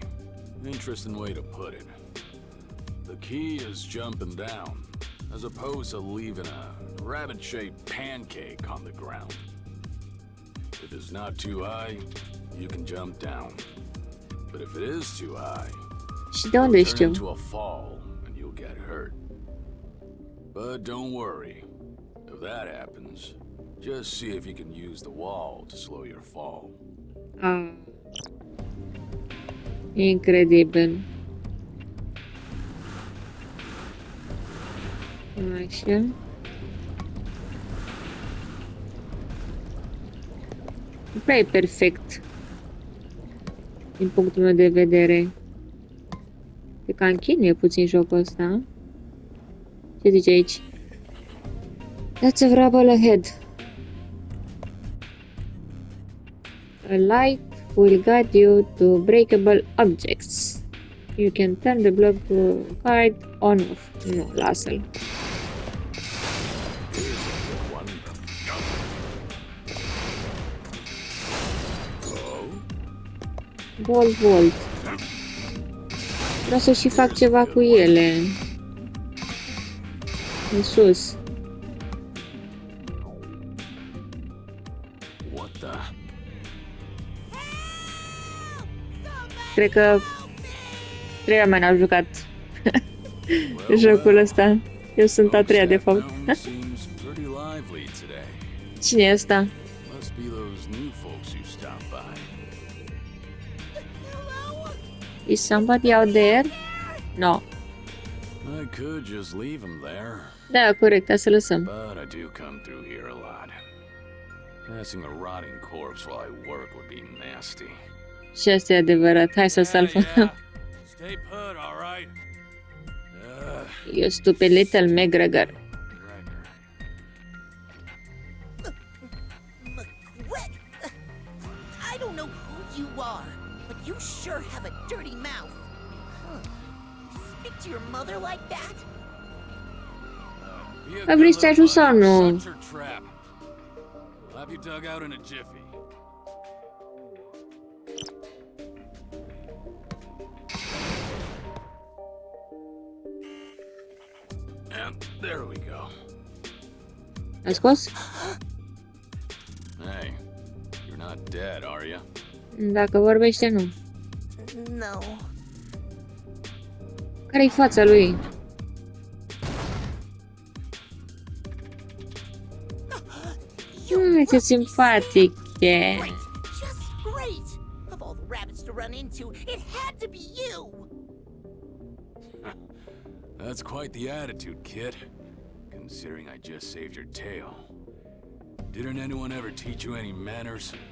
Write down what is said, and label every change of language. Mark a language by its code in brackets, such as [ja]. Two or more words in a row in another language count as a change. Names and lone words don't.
[en] Interesting way to put it. The key is jumping down, as opposed to leaving a rabbit-shaped pancake on the ground. If it's not too high, you can jump down. But if it is too high, [ro] Și de unde [en] it'll turn [ro] știu? [en] into a fall and you'll get hurt. But don't worry. If that happens, just see if you can use the wall to slow your fall. [ro] Ah. Incredibil. Așa. prea e perfect. Din punctul meu de vedere. Pe că închinuie puțin jocul ăsta. Ce zice aici? [en] That's a rubble ahead. A light will guide you to breakable objects. You can turn the block guide on off. [ro] Nu, lasă-l. Volt. Vreau să și fac ceva cu ele. În sus. Cred că 3 oameni au jucat jocul ăsta. Eu sunt a 3-a de fapt. Cine e ăsta? [en] Is somebody out there? No. I could just leave him there. [ro] Da, corect, hai să lăsăm. [en] But I do come through here a lot. Passing a rotting corpse while I work would be nasty. [ro] Și asta e adevărat. Hai să salvăm. [en] Stay put, all right? You stupid little McGregor. McGregor? I don't know who you are, but you sure have a dirty mouth. Speak to your mother like that? [ro] Vrei să te ajut sau nu? [en] Have you dug out in a jiffy? And there we go. [ro] Ai scos? [en] Hey, you're not dead, are you? [ro] Dacă vorbește, nu. [en] No. [ro] Care-i fața lui? Ce simpatic e. [en] Great, just great. Of all the rabbits to run into, it had to be you. That's quite the attitude, kid. Considering I just saved your tail. Didn't anyone ever teach you any manners?